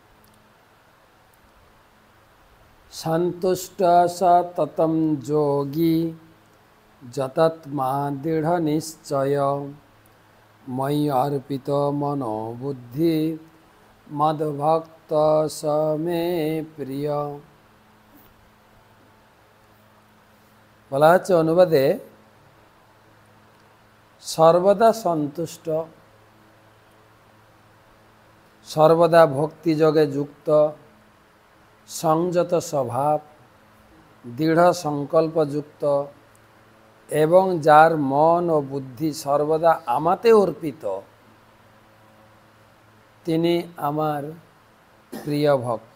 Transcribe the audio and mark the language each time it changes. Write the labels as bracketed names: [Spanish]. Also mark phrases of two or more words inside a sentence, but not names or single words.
[Sanskrit] सन्तुष्ट स ततं योगी जतात्मा दृढ़ निश्चय मयि अर्पित मनो बुद्धि मद्भक्त स मे प्रिय। [Bangla] বলা হচ্ছে অনুবাদে সর্বদা সন্তুষ্ট সর্বদা ভক্তিযোগে যুক্ত সংযত স্বভাব দৃঢ় সংকল্পযুক্ত এবং যার মন ও বুদ্ধি সর্বদা আমাতে অর্পিত তিনি আমার প্রিয় ভক্ত।